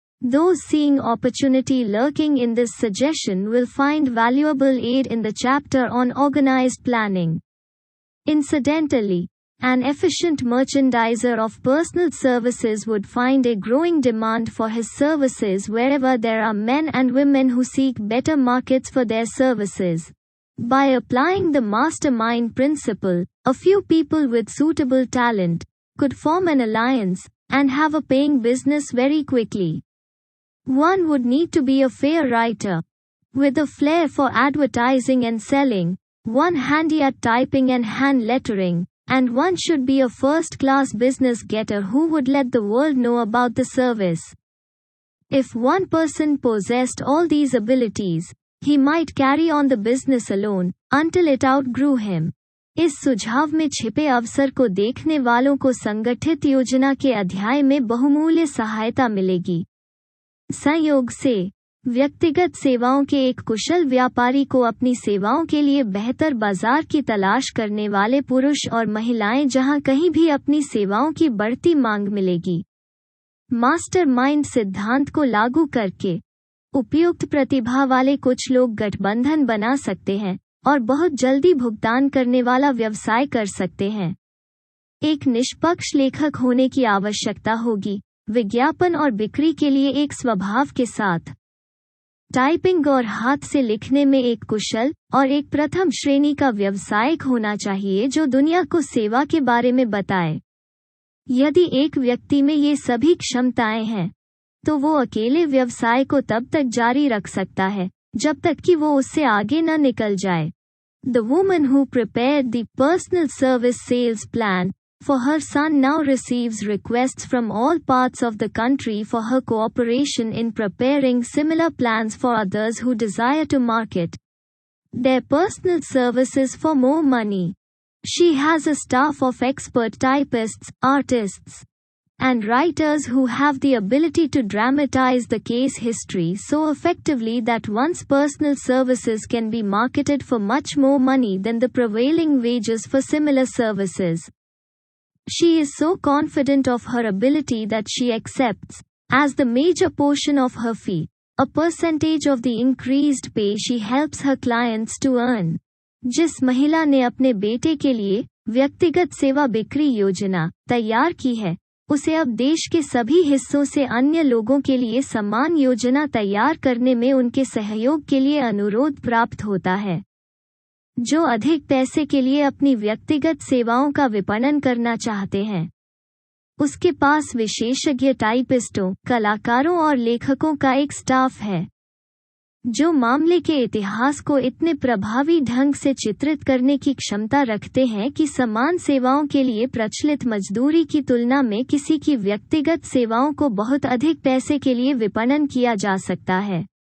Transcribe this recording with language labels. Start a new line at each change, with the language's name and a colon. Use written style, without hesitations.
English: Those seeing opportunity lurking in this suggestion will find valuable aid in the chapter on organized planning. Incidentally, an efficient merchandiser of personal services would find a growing demand for his services wherever there are men and women who seek better markets for their services. By applying the mastermind principle, a few people with suitable talent could form an alliance and have a paying business very quickly. One would need to be a fair writer, with a flair for advertising and selling, one handy at typing and hand lettering, and one should be a first-class business getter who would let the world know about the service. If one person possessed all these abilities, he might carry on the business alone, until it outgrew him.
Hindi: इस सुझाव में छिपे अवसर को देखने वालों को संगठित योजना के अध्याय में बहुमूल्य सहायता मिलेगी। संयोग से, व्यक्तिगत सेवाओं के एक कुशल व्यापारी को अपनी सेवाओं के लिए बेहतर बाजार की तलाश करने वाले पुरुष और महिलाएं जहां कहीं भी अपनी सेवाओं की बढ़ती मांग मिलेगी। मास्टरमाइंड सिद्धांत को लागू करके, उपयुक्त प्रतिभा वाले कुछ लोग गठबंधन बना सकते हैं और बहुत जल्दी भुगतान करने वाला व्यवसाय कर सकते हैं। एक निष्पक्ष लेखक होने की आवश्यकता होगी, विज्ञापन और बिक्री के लिए एक स्वभाव के साथ। टाइपिंग और हाथ से लिखने में एक कुशल और एक प्रथम श्रेणी का व्यवसायिक होना चाहिए जो दुनिया को सेवा के बारे में बताए। यदि एक व्यक्ति में ये सभी क्षमताएं हैं, तो वो अकेले व्यवसाय को तब तक जारी रख सकता है जब तक कि वो उससे आगे न निकल जाए।
English: The woman who prepared the personal service sales plan for her son now receives requests from all parts of the country for her cooperation in preparing similar plans for others who desire to market their personal services for more money. She has a staff of expert typists, artists, and writers who have the ability to dramatize the case history so effectively that one's personal services can be marketed for much more money than the prevailing wages for similar services. She is so confident of her ability that she accepts, as the major portion of her fee, a percentage of the increased pay she helps her clients to earn.
Hindi: जिस महिला ने अपने बेटे के लिए व्यक्तिगत सेवा बिक्री योजना तैयार की है, उसे अब देश के सभी हिस्सों से अन्य लोगों के लिए समान योजना तैयार करने में उनके सहयोग के लिए अनुरोध प्राप्त होता है। जो अधिक पैसे के लिए अपनी व्यक्तिगत सेवाओं का विपणन करना चाहते हैं, उसके पास विशेषज्ञ टाइपिस्टों, कलाकारों और लेखकों का एक स्टाफ है, जो मामले के इतिहास को इतने प्रभावी ढंग से चित्रित करने की क्षमता रखते हैं कि समान सेवाओं के लिए प्रचलित मजदूरी की तुलना में किसी की व्यक्तिगत सेवाओं को बहुत अधिक पैसे के लिए विपणन किया जा सकता है।